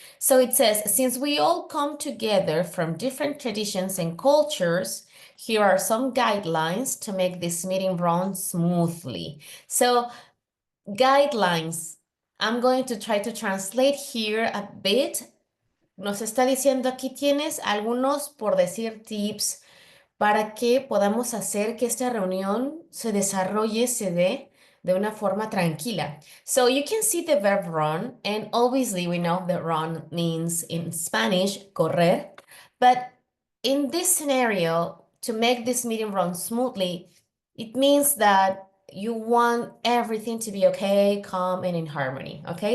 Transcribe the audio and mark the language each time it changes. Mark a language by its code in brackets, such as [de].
[en] So it says, since we all come together from different traditions and cultures, here are some guidelines to make this meeting run smoothly. So guidelines, I'm going to try to translate here a bit. [es] Nos está diciendo aquí tienes algunos, por decir, tips para que podamos hacer que esta reunión se desarrolle, se dé de una forma tranquila. [en] So you can see the verb run, and obviously we know that run means in Spanish, correr. But in this scenario, to make this meeting run smoothly, it means that you want everything to be okay, calm, and in harmony, okay?